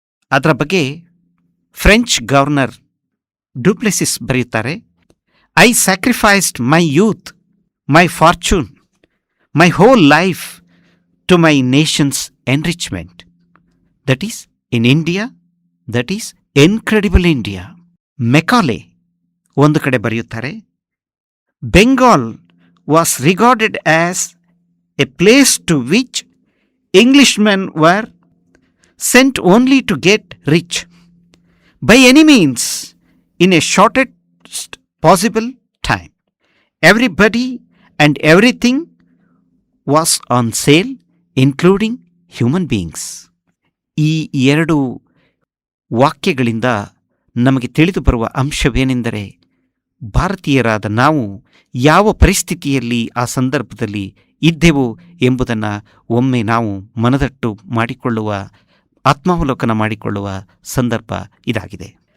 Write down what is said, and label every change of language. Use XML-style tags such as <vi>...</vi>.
<kn>ಅದರ ಬಗ್ಗೆ French governor du Plessis ಬರೆಯುತ್ತಾರೆ:</kn> <en>I sacrificed my youth, my fortune, my whole life to my nation's enrichment. That is in India, that is incredible India.</en> <kn>Macaulay ಒಂದು ಕಡೆ ಬರೆಯುತ್ತಾರೆ:</kn> <en>Bengal was regarded as a place to which Englishmen were sent only to get rich by any means in a shortest possible time. Everybody and everything was on sale, including human beings.</en> <kn>ಈ ಎರಡು ವಾಕ್ಯಗಳಿಂದ ನಮಗೆ ತಿಳಿದು ಬರುವ ಅಂಶವೇನೆಂದರೆ, ಭಾರತೀಯರಾದ ನಾವು ಯಾವ ಪರಿಸ್ಥಿತಿಯಲ್ಲಿ ಆ ಸಂದರ್ಭದಲ್ಲಿ ಇದ್ದೆವು ಎಂಬುದನ್ನು ಒಮ್ಮೆ ನಾವು ಮನದಟ್ಟು ಮಾಡಿಕೊಳ್ಳುವ, ಆತ್ಮಾವಲೋಕನ ಮಾಡಿಕೊಳ್ಳುವ ಸಂದರ್ಭ ಇದಾಗಿದೆ.</kn>